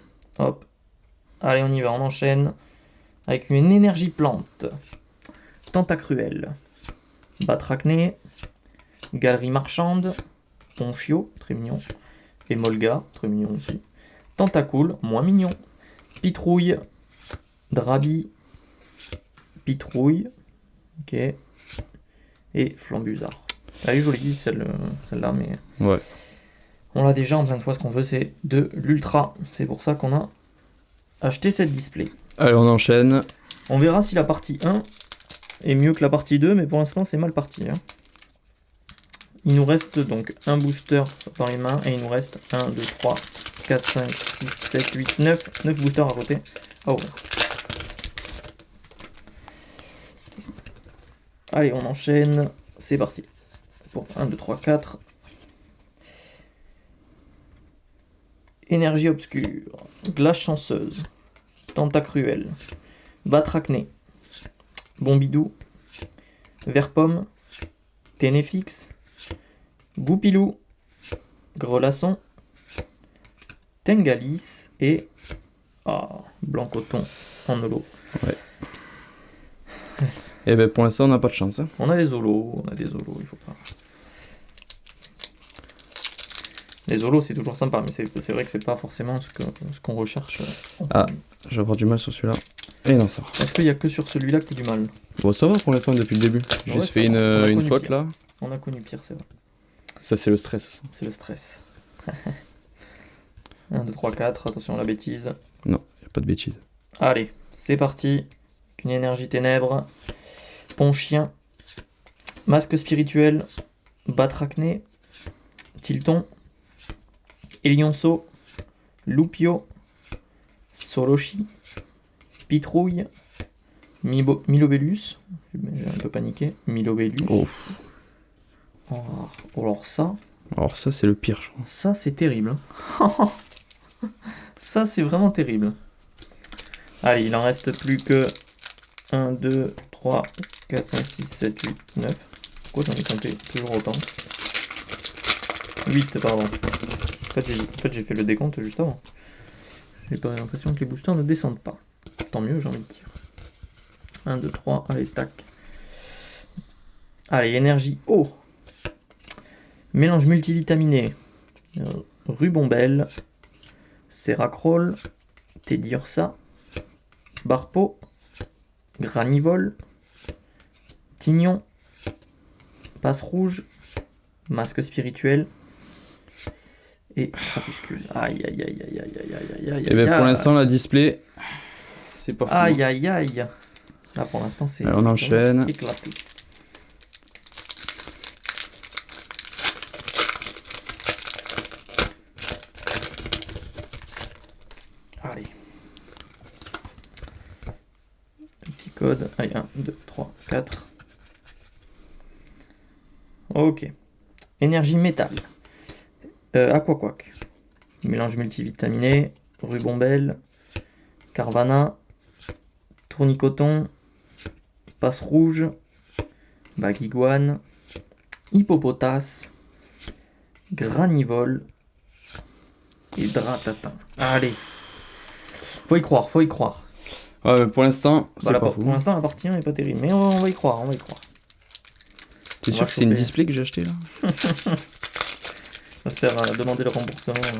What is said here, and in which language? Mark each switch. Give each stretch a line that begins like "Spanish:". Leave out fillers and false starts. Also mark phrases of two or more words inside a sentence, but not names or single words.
French: Hop. Allez, on y va, on enchaîne. Avec une énergie plante. Tentacruel. Batracné. Galerie marchande. Ponchio, très mignon. Et Molga, très mignon aussi. Tentacool, moins mignon. Pitrouille. Drabi. Pitrouille. Ok. Et Flambusard. Elle est jolie celle-là, mais Ouais. on l'a déjà en plein de fois. Ce qu'on veut, c'est de l'ultra. C'est pour ça qu'on a acheté cette display. Allez, on enchaîne. On verra si la partie 1 est mieux que la partie 2, mais pour l'instant, c'est mal parti. Hein. Il nous reste donc un booster dans les mains, et il nous reste 1, 2, 3, 4, 5, 6, 7, 8, 9 boosters à côté. Oh. Allez, on enchaîne. C'est parti. Pour 1, 2, 3, 4. Énergie obscure. Glace chanceuse. Tentacruel, Batracné, Bombidou, Verpomme, Ténéfix, Goupilou, Grelasson, Tengalis et Blancoton en holo. Ouais. Et ben pour l'instant on n'a pas de chance. Hein. On a des holos, il faut pas. Les holos c'est toujours sympa, mais c'est vrai que c'est pas forcément ce qu'on recherche. Je vais avoir du mal sur celui-là. Et non, ça va. Est-ce qu'il y a que sur celui-là que t'as du mal? Bon, ça va pour l'instant depuis le début. J'ai juste fait une faute pire. là. On a connu pire, c'est vrai. Ça, c'est le stress. C'est le stress. 1, 2, 3, 4, attention à la bêtise. Non, y a pas de bêtises. Allez, c'est parti. Une énergie ténèbres. Ponchien. Masque spirituel. Batracné. Tilton. Elionceau. Loupio. Solochi. Pitrouille. Milobellus. J'ai un peu paniqué. Milobellus. Oh. Alors ça. Alors ça, c'est le pire, je crois. Ça, c'est terrible. Ça, c'est vraiment terrible. Allez, il en reste plus que 1, 2, 3, 4, 5, 6, 7, 8, 9. Pourquoi j'en ai compté toujours autant? 8, pardon. En fait, j'ai fait le décompte juste avant. J'ai pas l'impression que les boosters ne descendent pas. Tant mieux, j'ai envie de dire. 1, 2, 3, allez, tac. Allez, énergie eau. Mélange multivitaminé. Rubombelle. Seracrol. Teddiursa. Barpo. Granivol. Tignon. Passe rouge. Masque spirituel. Et crapuscule. Aïe aïe aïe aïe aïe aïe aïe aïe. Et bien pour l'instant, la display, c'est pas fou. Aïe aïe aïe. Là pour l'instant, c'est. On enchaîne. Éclaté. Allez. Un petit code. Allez, 1, 2, 3, 4. Ok. Énergie métal. Aquaquac. Mélange multivitaminé. Rubombelle. Carvana. Tournicoton. Passe rouge. Baguiguane. Hippopotas. Granivol. Et Dratatin. Allez. Faut y croire, faut y croire. Ouais, mais pour l'instant, c'est pas fou. Pour l'instant, la partie 1 est pas terrible. Mais on va y croire, on va y croire. T'es sûr que c'est une display que j'ai acheté là? On va se faire demander le remboursement.